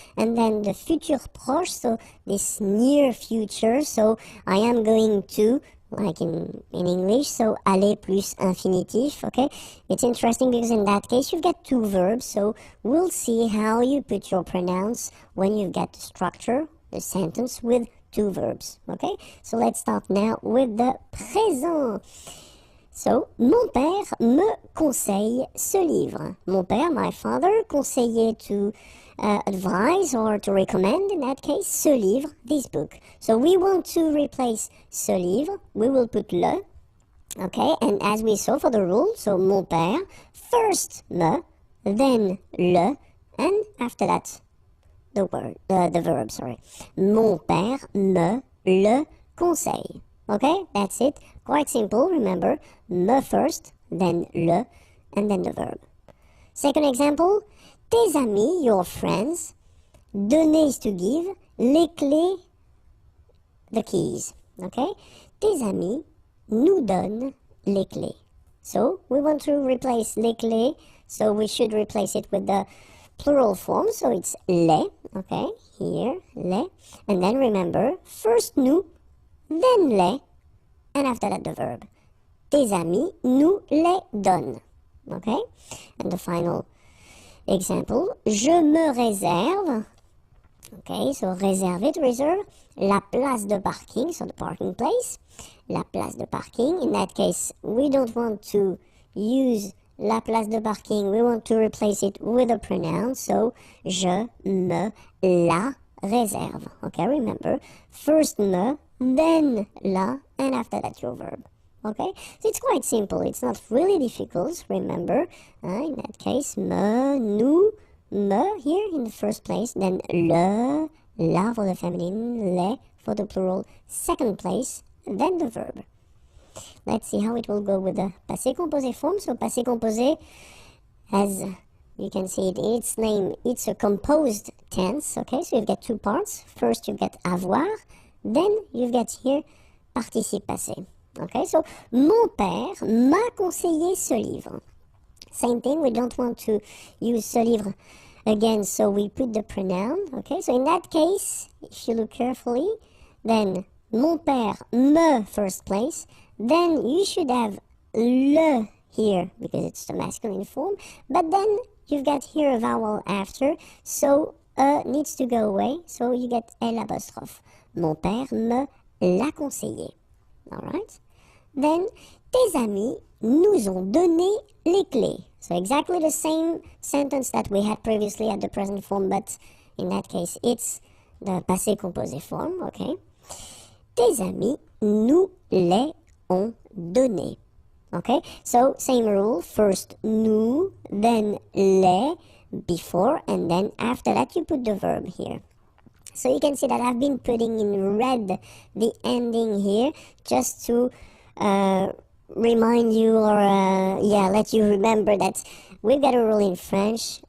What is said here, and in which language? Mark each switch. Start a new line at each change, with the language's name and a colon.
English: And then the futur proche, so this near future, so I am going to, like in English, so aller plus infinitif, okay? It's interesting because in that case you've got two verbs, so we'll see how you put your pronouns when you get the structure, the sentence with two verbs, okay? So let's start now with the présent. So,
French: mon père me conseille ce livre.
English: Mon père, my father, conseillait to advise or to recommend, in that case, ce livre, this book. So we want to replace ce livre, we will put le, okay, and as we saw for the rule, so mon père, first me, then le, and after that, the verb, sorry.
French: Mon père me le conseille.
English: Okay, that's it. Quite simple, remember, me first, then le, and then the verb. Second example, tes amis, your friends, donner is to give, les clés, the keys.
French: Okay, tes amis nous donnent les clés.
English: So we want to replace les clés, so we should replace it with the plural form, so it's les, okay, here, les, and then remember, first nous, then les, and after that the verb.
French: Tes amis nous les donnent.
English: Okay? And the final example, je me réserve, okay, so réserver, to reserve, la place de parking, so the parking place, la place de parking. In that case, we don't want to use la place de parking, we want to replace it with a pronoun, so
French: je me la réserve.
English: Okay, remember, first me, then la, and after that your verb. Okay, so it's quite simple. It's not really difficult. Remember, in that case, me, nous, me here in the first place, then le, la for the feminine, le for the plural, second place, then the verb. Let's see how it will go with the passé composé form. So passé composé, as you can see it in its name, it's a composed tense. Okay, so you've got two parts. First you get avoir, then you've got here participe passé.
French: Okay, so mon père m'a conseillé ce livre.
English: Same thing, we don't want to use ce livre again, so we put the pronoun. Okay, so in that case, if you look carefully, then mon père me first place, then you should have le here because it's the masculine form, but then you've got here a vowel after, so needs to go away, so you get L apostrophe.
French: Mon père me l'a conseillé. Alright?
English: Then,
French: tes amis nous ont donné les clés.
English: So exactly the same sentence that we had previously at the present form, but in that case it's the passé composé form, okay?
French: Tes amis nous les ont donné.
English: Okay, so same rule, first nous, then les, before, and then after that you put the verb here. So you can see that I've been putting in red the ending here just to remind you or let you remember that we've got a rule in French.